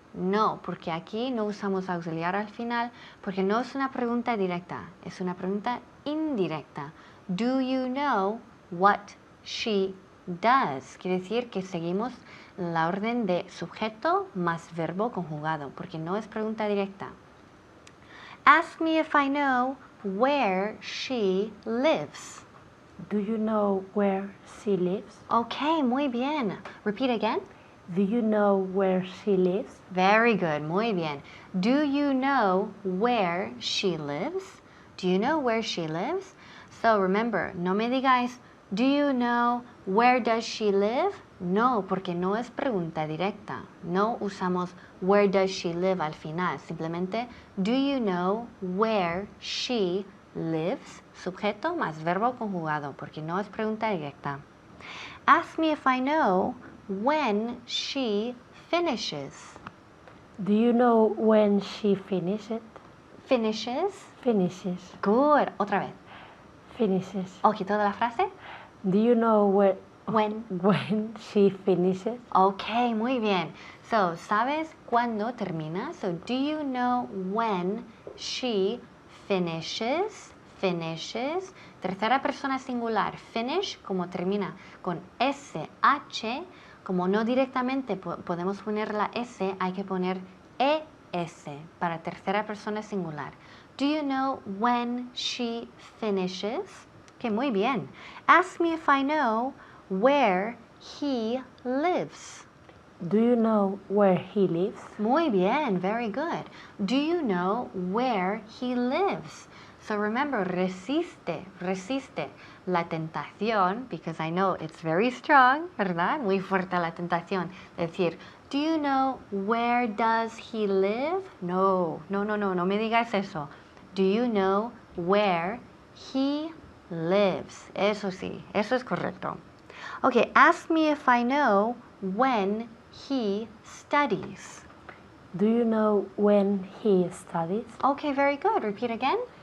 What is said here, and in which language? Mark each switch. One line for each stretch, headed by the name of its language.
Spanish: No, porque aquí no usamos auxiliar al final, porque no es una pregunta directa, es una pregunta indirecta.
English: Do you know what she does?
Spanish: Quiere decir que seguimos la orden de sujeto más verbo conjugado, porque no es pregunta directa.
English: Ask me if I know where she lives. Do you know where she lives? Okay,
Spanish: muy bien.
English: Repeat again. Do you know where she lives? Very good,
Spanish: muy bien.
English: Do you know where she lives? Do you know where she lives? So remember,
Spanish: no me digáis,
English: do you know where does she live?
Spanish: No, porque no es pregunta directa. No usamos
English: where does she live
Spanish: al final.
English: Simplemente, do you know where she lives?
Spanish: Sujeto más verbo conjugado, porque no es pregunta directa.
English: Ask me if I know when she finishes. Do you know when she finishes? Finishes. Finishes. Good.
Spanish: Otra vez.
English: Finishes.
Spanish: Ok, toda la frase.
English: Do you know When. when she finishes?
Spanish: Ok, muy bien.
English: So,
Spanish: ¿sabes cuándo termina?
English: So, do you know when she
Spanish: finishes, finishes. Tercera persona singular, finish, como termina con SH, como no directamente podemos poner la S, hay que poner ES para tercera persona singular.
English: Do you know when she finishes? Okay,
Spanish: muy bien.
English: Ask me if I know where he lives. Do you know where he lives?
Spanish: Muy bien,
English: very good. Do you know where he lives? So remember,
Spanish: resiste, resiste la tentación,
English: because I know it's very strong,
Spanish: ¿verdad? Muy fuerte la tentación. Decir,
English: do you know where does he live?
Spanish: No, no, no, no, no me digas eso.
English: Do you know where he lives?
Spanish: Eso sí, eso es correcto.
English: Okay, ask me if I know when he studies. Do you know when he studies? Okay, very good. Repeat again.